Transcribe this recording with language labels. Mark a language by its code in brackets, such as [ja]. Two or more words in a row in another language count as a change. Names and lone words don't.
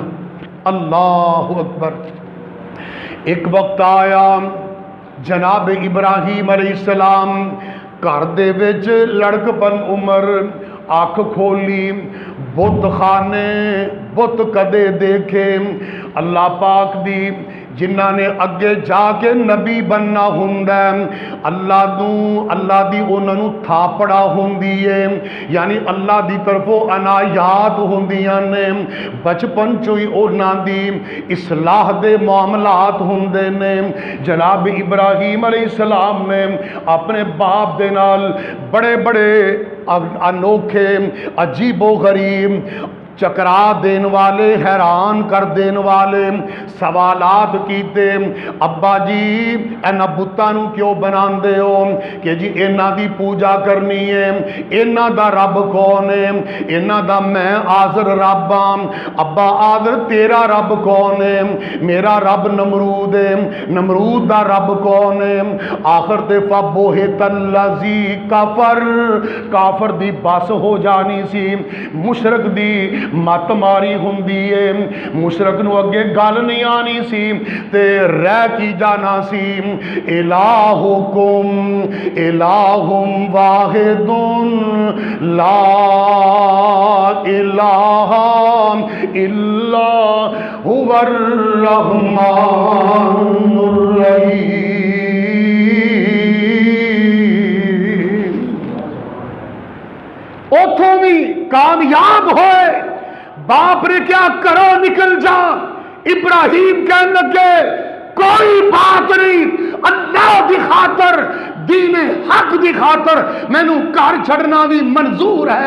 [ar] اللہ اکبر۔ [pa] ایک وقت آیا جناب ابراہیم علیہ السلام گھر دے وچ لڑک پن عمر، آنکھ کھولی، بت خانے بت کدے دیکھے، اللہ پاک دی جنہ نے اگے جا کے نبی بننا ہوندا ہے، اللہ دی انہاں نوں تھاپڑا ہوندی ہے، یعنی اللہ دی طرفوں عنایات ہوندیاں نے، بچپن چوئی انہاں دی اصلاح دے معاملات ہوندے نے۔ جناب ابراہیم علیہ السلام نے اپنے باپ دے نال بڑے بڑے انوکھے عجیب و غریب چکرا دین والے، حیران کر دین والے سوالات کیتے، ابا جی اینا بتاں نو کیوں بنان دے ہو کہ جی اینا دی پوجا کرنی ہے، اینا دا رب کون ہے؟ اینا دا میں آذر رب ہاں۔ ابا آذر تیرا رب کون ہے؟ میرا رب نمرود ہے۔ نمرود دا رب کون ہے؟ آخر تے [ar] فَبُہِتَ الَّذِي [pa] کافر، کافر دی بس ہو جانی سی، مشرک دی مت ماری ہوندی ہے، مشرک نو اگے گل نہیں آنی سی تے رہ کی جانا سی۔ [ar] الہکم الہم واحد لا الہ الا هو الرحمن الرحیم۔ [pa] اتھوں بھی کامیاب ہوئے، باپ نے کیا کرو نکل جا، ابراہیم کہنے لگے کوئی بات نہیں، اللہ دی خاطر، دین حق دی خاطر مینو گھر چھڑنا بھی منظور ہے۔